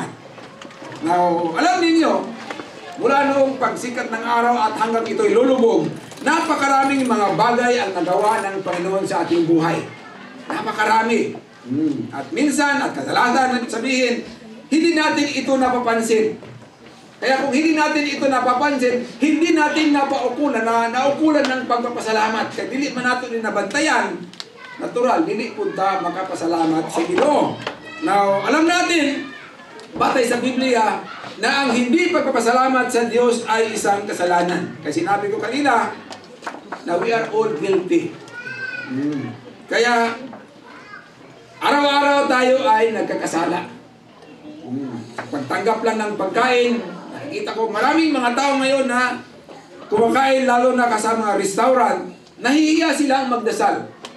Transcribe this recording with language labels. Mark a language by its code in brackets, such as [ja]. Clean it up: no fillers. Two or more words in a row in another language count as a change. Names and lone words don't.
[tl] Now, alam ninyo, mula noong pagsikat ng araw at hanggang ito'y lulubog, napakaraming mga bagay ang nagawa ng Panginoon sa ating buhay. Napakarami. At minsan, at kadalasan, sabihin, hindi natin ito napapansin. Kaya kung hindi natin ito napapansin, hindi natin naukulan ng pagpapasalamat. [ceb] Kaya dili man natin din nabantayan, natural, dili punta makapasalamat sa Ginoo. [tl] Now, alam natin, batay sa Biblia, na ang hindi pagpapasalamat sa Diyos ay isang kasalanan. Kasi sinabi ko kanina, na [en] we are all guilty. [tl] Kaya, araw-araw tayo ay nagkakasala. Pagtanggap lang ng pagkain, nakikita ko maraming mga tao ngayon na kumakain lalo na kasama restaurant, nahihiya silang magdasal.